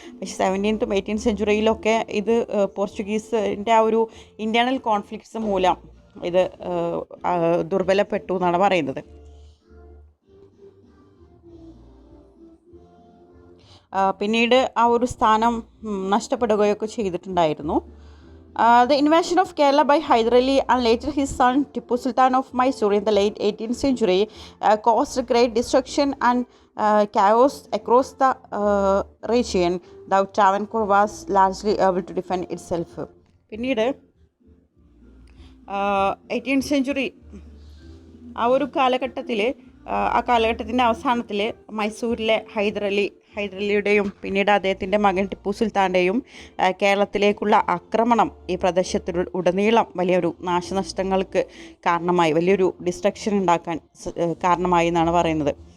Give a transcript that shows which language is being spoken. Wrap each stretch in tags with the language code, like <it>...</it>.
<ml>പക്ഷേ 17th-ഉം 18th സെഞ്ച്വറിയിലൊക്കെ ഇത് പോർച്ചുഗീസിൻ്റെ ആ ഒരു ഇൻറ്റേർണൽ കോൺഫ്ലിക്ട്സ് മൂലം ഇത് ദുർബലപ്പെട്ടു എന്നാണ് പറയുന്നത്. പിന്നീട് ആ ഒരു സ്ഥാനം നഷ്ടപ്പെടുകയൊക്കെ ചെയ്തിട്ടുണ്ടായിരുന്നു.</ml> <en>The invasion of Kerala by Hyder Ali and later his son Tipu Sultan of Mysore in the late 18th century caused great destruction and chaos across the region, though Travancore was largely able to defend itself.</en> <ml>പിന്നീട് 18th century ആ ഒരു കാലഘട്ടത്തിൻ്റെ അവസാനത്തിൽ മൈസൂരിലെ ഹൈദരലിയുടെയും പിന്നീട് അദ്ദേഹത്തിൻ്റെ മകൻ ടിപ്പു സുൽത്താൻ്റെയും കേരളത്തിലേക്കുള്ള ആക്രമണം ഈ പ്രദേശത്തിൽ ഉടനീളം വലിയൊരു നാശനഷ്ടങ്ങൾക്ക് കാരണമായി, വലിയൊരു ഡിസ്ട്രക്ഷൻ ഉണ്ടാക്കാൻ കാരണമായി എന്നാണ് പറയുന്നത്.</ml>